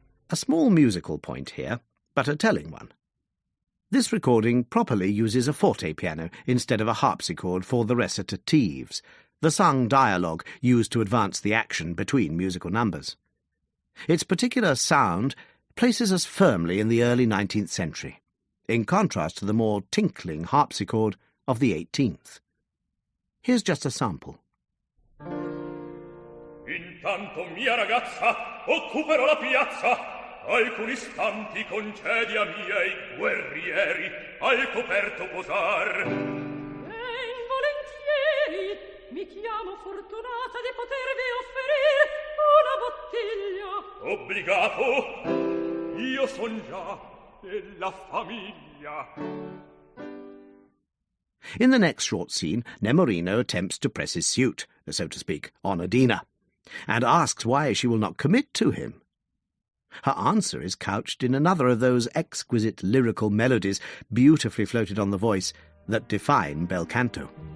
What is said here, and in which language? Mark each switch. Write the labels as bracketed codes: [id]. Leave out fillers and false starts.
[en] A small musical point here, but a telling one. This recording properly uses a forte piano instead of a harpsichord for the recitatives, the sung dialogue used to advance the action between musical numbers. Its particular sound places us firmly in the early 19th century, in contrast to the more tinkling harpsichord of the 18th. Here's just a sample. [it] Intanto mia ragazza occuperò la piazza, alcuni istanti concedi a miei guerrieri al coperto posar. Volentieri, mi chiamo fortunata di potervi offrire una bottiglia. Obbligato, io son già della famiglia. [en] In the next short scene, Nemorino attempts to press his suit, so to speak, on Adina, and asks why she will not commit to him. Her answer is couched in another of those exquisite lyrical melodies beautifully floated on the voice that define bel canto.